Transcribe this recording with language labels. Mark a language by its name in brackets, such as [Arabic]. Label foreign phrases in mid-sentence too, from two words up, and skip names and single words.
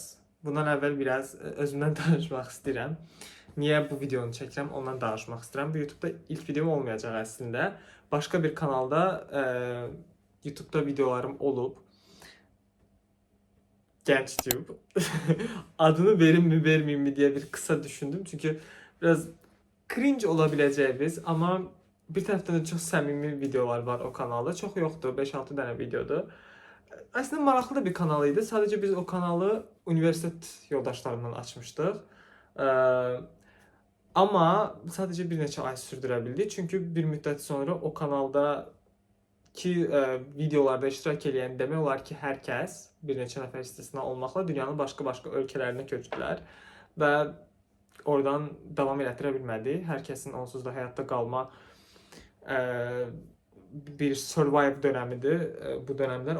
[Azerbaijani] Bundan əvvəl biraz özümdən danışmaq istəyirəm. Niyə bu videonu çəkirəm, ondan danışmaq istəyirəm. Bu YouTube'da ilk videom olmayacaq əslində. Başqa bir kanalda YouTube'da videolarım olub. [Turkish] GençTube. Adını verim mi vermeyeyim mi diye bir kısa düşündüm. Çünkü biraz cringe olabileceğimiz ama bir taraftan da çok səmimi videolar var o kanalda. Çok yoktu. 5-6 tane videodur. [Azerbaijani] Aslında maraqlı da bir kanalıydı. Sadece biz o kanalı üniversitet yoldaşlarımla açmışdıq. Ama sadece bir neçə ay sürdürə bildik. Çünkü bir müddət sonra o kanalda ki videolarda iştirak edən demək olar ki, hər kəs bir neçə nəfər istisna olmaqla dünyanın başqa-başqa ölkələrinə köçdülər və oradan davam elətdirə bilmədi. Hər kəsin onsuz da həyatda qalma bir survive dönəmidir bu dönəmlər.